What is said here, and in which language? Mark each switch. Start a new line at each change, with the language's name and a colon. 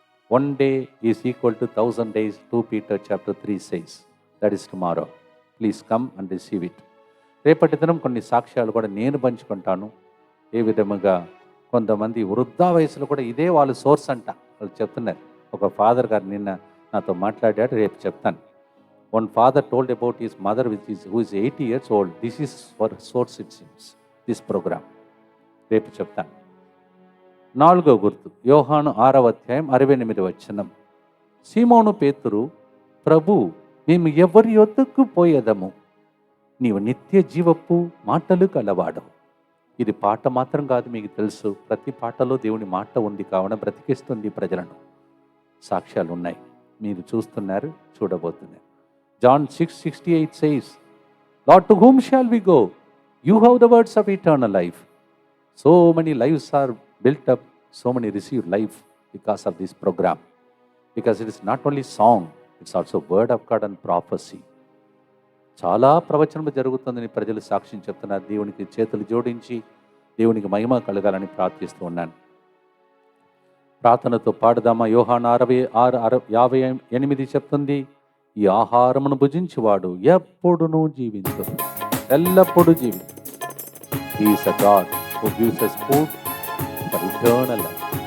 English: 1 day is equal to 1000 days. 2 Peter chapter 3 says. That is tomorrow. Please come and receive it.
Telugu: రేపటి దినం కొన్ని సాక్ష్యాలు కూడా నేను పంచుకుంటాను. ఏ విధముగా కొంతమంది వృద్ధా వయసులో కూడా ఇదే వాళ్ళ సోర్స్ అంట వాళ్ళు చెప్తున్నారు. ఒక ఫాదర్ గారు నిన్న నాతో మాట్లాడాడు, రేపు చెప్తాను.
English: One father told about his mother, who is 80 years old. This is for source, it seems, this program.
Telugu: రేపు చెప్తాను. 4వ గుర్తు యోహాను 6వ అధ్యాయం 68వ వచనం. సీమోను పేతురు, ప్రభు, మేము ఎవరి యొద్దకు పోయేదము? నీవు నిత్య జీవపు మాటలు కలవాడవు. ఇది పాట మాత్రం కాదు, మీకు తెలుసు. ప్రతి పాటలో దేవుని మాట ఉంది, కావున బ్రతికిస్తుంది ప్రజలను. సాక్ష్యాలు ఉన్నాయి, మీరు చూస్తున్నారు, చూడబోతున్నారు.
English: John 6:68 says, Lord, to whom shall we go? You have the words of eternal life. So many lives are built up, so many receive life because of this program. Because it is not only song, it's also word of God and prophecy.
Telugu: చాలా ప్రవచనము జరుగుతుందని ప్రజలు సాక్ష్యం చెప్తున్నారు. దేవునికి చేతులు జోడించి దేవునికి మహిమ కలగాలని ప్రార్థిస్తూ ఉన్నాను. ప్రార్థనతో పాడదామా? యోహాను 6:58 చెప్తుంది, ఈ ఆహారమును భుజించువాడు ఎప్పుడునూ జీవించు, ఎల్లప్పుడూ జీవించు.
English: He is a God who gives us food for eternal life.